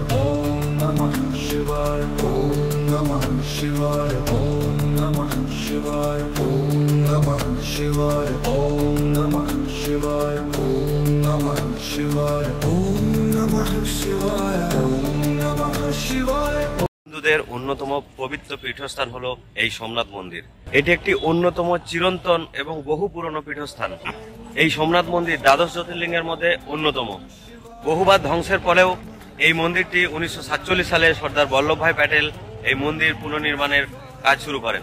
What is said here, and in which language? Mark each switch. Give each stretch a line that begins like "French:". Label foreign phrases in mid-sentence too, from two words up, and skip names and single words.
Sanskrit: ॐ नमः शिवाय। ॐ नमः शिवाय. ॐ नमः शिवाय। ॐ नमः शिवाय. ॐ नमः शिवाय। ॐ नमः शिवाय. ॐ नमः शिवाय। ॐ नमः शिवाय.
Bangla: হিন্দুদের অন্যতম পবিত্র পীঠস্থান হলো এই সোমনাথ মন্দির। এটি একটি অন্যতম চিরন্তন এবং বহু পুরনো পীঠস্থান। এই সোমনাথ মন্দির দ্বাদশ জ্যোতির্লিঙ্গের মধ্যে অন্যতম। বহুবার ধ্বংসের পরেও এই মন্দিরটি 1947 সালে সর্দার বল্লভভাই প্যাটেল এই মন্দির পুনর্নির্মাণের কাজ শুরু করেন।